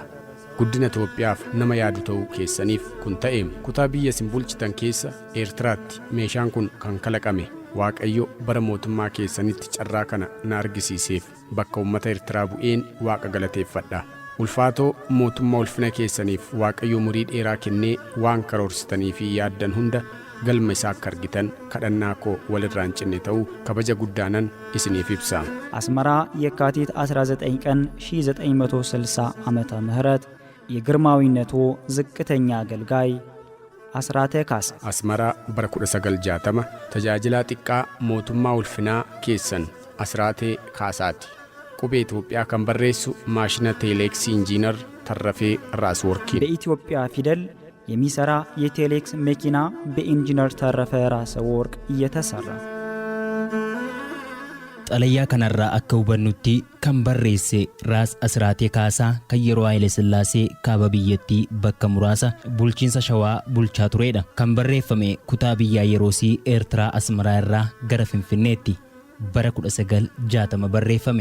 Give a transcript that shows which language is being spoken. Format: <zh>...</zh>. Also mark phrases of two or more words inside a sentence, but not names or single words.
<om>Guddina Itoophiyaaf nama yaadu ta'uu keessaniif kun ta'e kutaa biyya isin bulchitan keessa Eertiraatti meeshaan kun kan kalaqame Waaqayyo bara mootummaa keessanitti carraa kana na argisiiseef bakka uummata Eertiraa bu'een Waaqa galateeffadha. Ulfaatoo mootummaa ulfina keessaniif Waaqayyo umurii dheeraa kennee waan karoorsitanii fi yaaddan hunda galma isaa akka argitan kadhannaa koo walirraan cinne ta'uu kabaja guddaanan isiniif ibsa.</om> <am>አስመራ የካቲት 19 ቀን 1960 ዓመተ ምህረት የግርማዊነቱ ዝቅተኛ አገልጋይ አስራተ ካሳ</am> <om>Asmaraa bara 1960 tajaajilaa xiqqaa mootummaa ulfinaa keessan Asraatee Kaasaati. Qubee Itoophiyaa kan barreessu maashina teeleeksii injiinar Tarrafee Raasworkiin.</om> <am>በኢትዮጵያ ፊደል የሚሰራ የቴሌክስ መኪና በኢንጂነር ተረፈ ራስ ወርቅ እየተሰራ</am> <om>xalayaa kanarraa akka hubannutti kan barreesse Raas Asraatee Kaasaa kan yeroo Haayile Sillaasee kaaba biyyattii bakka muraasa bulchiinsa Shawaa bulchaa turedha. Kan barreeffame kutaa biyyaa yeroosii Eertiraa Asmaraa irraa gara Finfinneetti bara 1960 barreeffame.</om>